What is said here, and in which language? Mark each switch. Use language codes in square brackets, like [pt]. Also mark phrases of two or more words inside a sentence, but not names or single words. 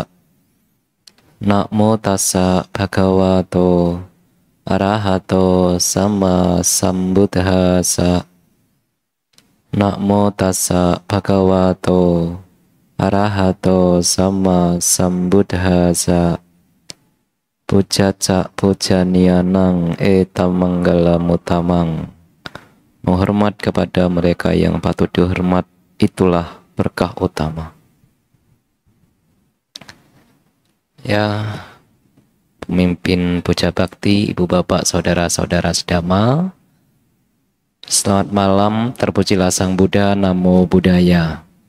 [pi] Namo tassa bhagavato arahato sama sambuddhassa. Namo tassa bhagavato arahato sama sambuddhassa. Pujaca pujanianang etamanggalam. [id] Menghormat kepada mereka yang patut dihormat, itulah berkah utama. Ya, pemimpin puja bakti, ibu bapak, saudara-saudara sedama, selamat malam, terpujilah Sang Buddha, [pi] Namo Buddhaya.